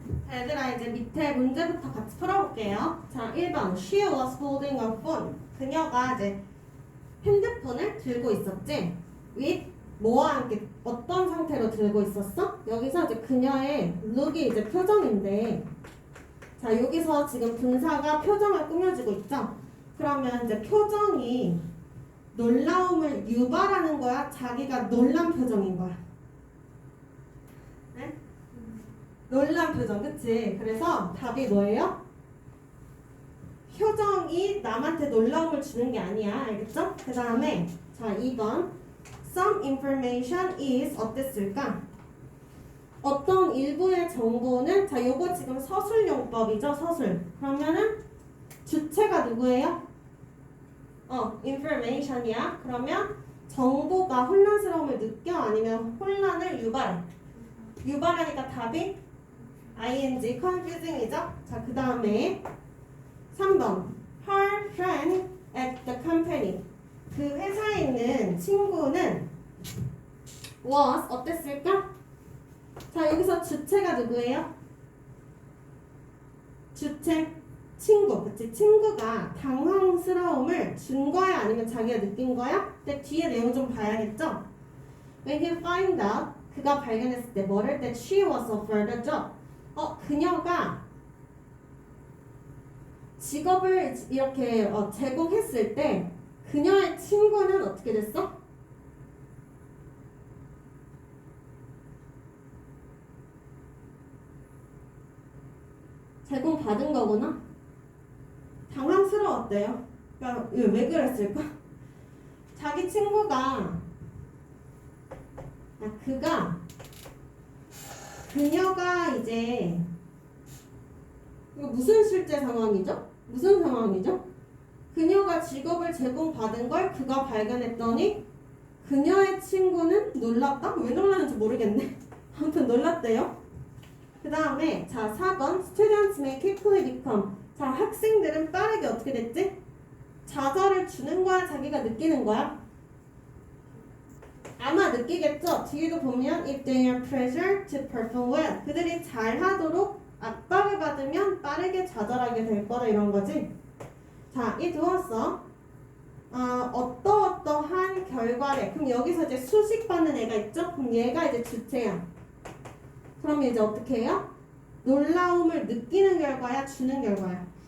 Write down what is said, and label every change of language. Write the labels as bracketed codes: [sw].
[ko] 얘들아 이제 밑에 문제부터 같이 풀어볼게요. [en] 자, 1번 She was holding a phone. [ko] 그녀가 이제 핸드폰을 들고 있었지. with 뭐와 함께 어떤 상태로 들고 있었어? 여기서 이제 그녀의 look이 이제 표정인데 자, 여기서 지금 분사가 표정을 꾸며주고 있죠? 그러면 이제 표정이 놀라움을 유발하는 거야? 자기가 놀란 표정인 거야? 네? 놀란 표정, 그치? 그래서 답이 뭐예요? 표정이 남한테 놀라움을 주는 게 아니야. 알겠죠? 그 다음에 자 2번 [en] Some information is [ko] 어땠을까? 어떤 일부의 정보는 자 요거 지금 서술용법이죠. 서술. 그러면은 주체가 누구예요? information이야. 그러면 정보가 혼란스러움을 느껴? 아니면 혼란을 유발해? 유발하니까 답이 ing, confusing이죠? 자, 그 다음에 3번 [en] Her friend at the company. [ko] 그 회사에 있는 친구는 was 어땠을까? 자, 여기서 주체가 누구예요? 주체 친구, 그치? 친구가 당황스러움을 준 거야? 아니면 자기가 느낀 거야? 근데 뒤에 내용 좀 봐야겠죠? [en] When he find out, [ko] 그가 발견했을 때 뭐를 때 [en] she was offered a job. [ko] 그녀가 직업을 이렇게 제공했을 때 그녀의 친구는 어떻게 됐어? 제공받은 거구나? 당황스러웠대요. 그러니까 왜 그랬을까? 자기 친구가 그녀가 이제 이거 무슨 실제 상황이죠? 무슨 상황이죠? 그녀가 직업을 제공받은 걸 그가 발견했더니 그녀의 친구는 놀랐다? 왜 놀랐는지 모르겠네. 아무튼 놀랐대요. 그 다음에 자 4번 [en] Students may quickly become. [ko] 자 학생들은 빠르게 어떻게 됐지? 좌절을 주는 거야? 자기가 느끼는 거야? 아마 느끼겠죠? 뒤에도 보면 [en] if they are pressured to perform well. [ko] 그들이 잘하도록 압박을 받으면 빠르게 좌절하게 될 거다 이런 거지. 자, 이 두었어. 어떠한 결과래. 그럼 여기서 이제 수식받는 애가 있죠? 그럼 얘가 이제 주체야. 그럼 이제 어떻게 해요? 놀라움을 느끼는 결과야? 주는 결과야?